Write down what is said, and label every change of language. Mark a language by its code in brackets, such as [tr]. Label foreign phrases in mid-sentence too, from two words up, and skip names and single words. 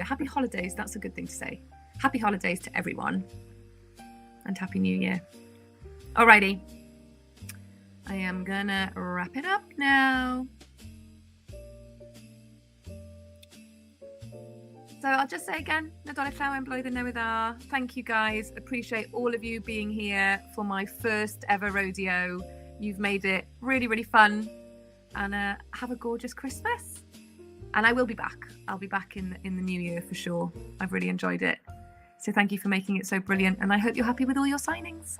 [en] Happy holidays, that's a good thing to say. Happy holidays to everyone and happy new year. Alrighty, I am gonna wrap it up now. So I'll just say again, [cy] Nadolig llawen blwyddyn newydd dda. [en] Thank you guys. Appreciate all of you being here for my first ever rodeo. You've made it really, really fun. And have a gorgeous Christmas. And I will be back. I'll be back in the new year for sure. I've really enjoyed it. So thank you for making it so brilliant. And I hope you're happy with all your signings.